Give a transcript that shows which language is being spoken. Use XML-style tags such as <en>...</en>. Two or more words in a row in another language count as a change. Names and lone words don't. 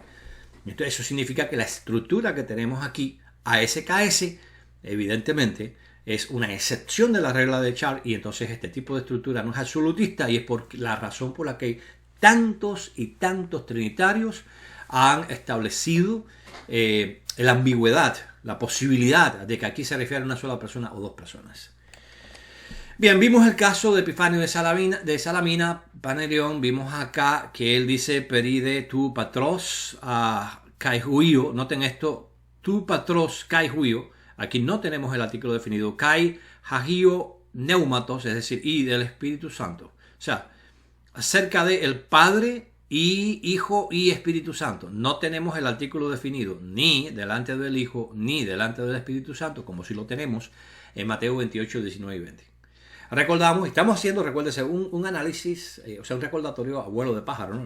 <es>Entonces, eso significa que la estructura que tenemos aquí, ASKS, evidentemente, es una excepción de la regla de Sharp, y entonces este tipo de estructura no es absolutista, y es por la razón por la que tantos y tantos trinitarios han establecido la ambigüedad, la posibilidad de que aquí se refiere a una sola persona o dos personas. Bien, vimos el caso de Epifanio de Salamina, Panerión. Vimos acá que él dice</es> <el>περὶ δὲ τοῦ πατρὸς καὶ υἱοῦ.</el> <es>Noten esto,</es> <el>τοῦ πατρὸς καὶ υἱοῦ.</el> <es>Aquí no tenemos el artículo definido.</es> <el>καὶ ἁγίου πνεύματος,</el> <es>es decir, y del Espíritu Santo. O sea, acerca de el Padre y Hijo y Espíritu Santo. No tenemos el artículo definido ni delante del Hijo ni delante del Espíritu Santo, como si lo tenemos en Mateo 28, 19 y 20. Recordamos, estamos haciendo, recuérdese, un análisis, o sea, un recordatorio a vuelo de pájaro, ¿no?</es>